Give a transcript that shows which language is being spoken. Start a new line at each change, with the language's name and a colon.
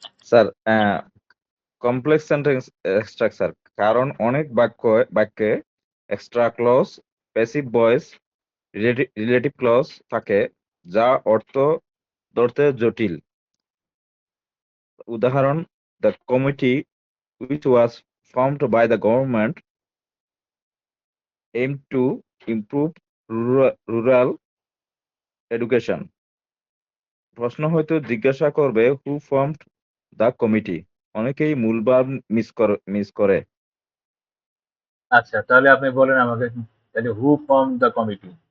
Bangla: Sir complex sentence structure, কারণ অনেক বাক্যে extra clause, passive voice, relative clause থাকে যা অর্থ ধরতে জটিল।
English: উদাহরণ, the committee which was formed by the government aimed to improve rural education.
Bangla: প্রশ্ন হয়তো জিজ্ঞাসা করবে
English: Who formed the committee.
Bangla: অনেকেই মূলবার মিস করে। আচ্ছা, তাহলে আপনি বলেন আমাকে, তাহলে
English: Who form the committee?